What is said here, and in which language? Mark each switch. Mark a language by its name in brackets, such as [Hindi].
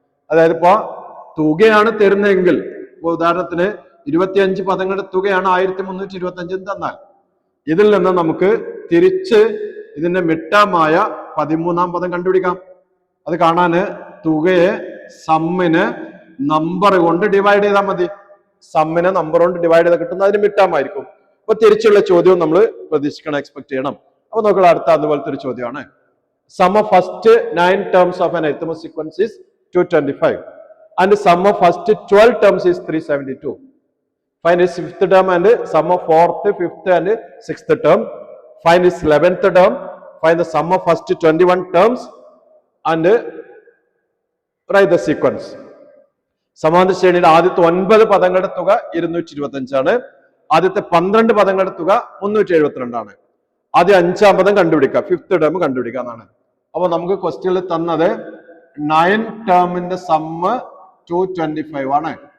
[Malayalam] അതായത് ഇപ്പോ തുകയാണ് തരുന്നതെങ്കിൽ, ഉദാഹരണത്തിന് 25 പദങ്ങളുടെ തുകയാണ് 1325 തന്നാൽ ഇതിൽ നിന്ന് നമുക്ക് തിരിച്ച് ഇതിന്റെ മിഡ്ടേമായ 13ാം പദം കണ്ടുപിടിക്കാം. അത് കാണാന് തുകയെ സമ്മിന് നമ്പർ കൊണ്ട് ഡിവൈഡ് ചെയ്താൽ മതി. സമ്മിനെ നമ്പർ കൊണ്ട് ഡിവൈഡ് ചെയ്താൽ കിട്ടുന്ന അതിന് മിഡ്ടേം ആയിരിക്കും. അപ്പൊ തിരിച്ചുള്ള ചോദ്യവും നമ്മൾ പ്രതീക്ഷിക്കണം, എക്സ്പെക്ട് ചെയ്യണം. അപ്പൊ നോക്കുക, അടുത്ത അതുപോലത്തെ ഒരു ചോദ്യമാണ്. [English] Sum of first 9 terms of an arithmetic sequence is 225 and sum of first 12 terms is 372. Find its fifth term and sum of fourth, fifth and sixth term. Find its 11th term. Find the sum of first 21 terms and write the sequence. [Malayalam] സമാന്തര ശ്രേണിയുടെ ആദ്യത്തെ 9 പദങ്ങളുടെ തുക 225 ആദ്യത്തെ 12 പദങ്ങളുടെ തുക 372 ആദ്യ 5ാം പദം കണ്ടുപിടിക്കുക, ഫിഫ്ത്ത് ടേം കണ്ടുപിടിക്കുക എന്നാണ്. അപ്പൊ നമുക്ക് ക്വസ്റ്റ്യനിൽ തന്നത് 9 ടേമിന്റെ സമ്മ് 225 ആണ്.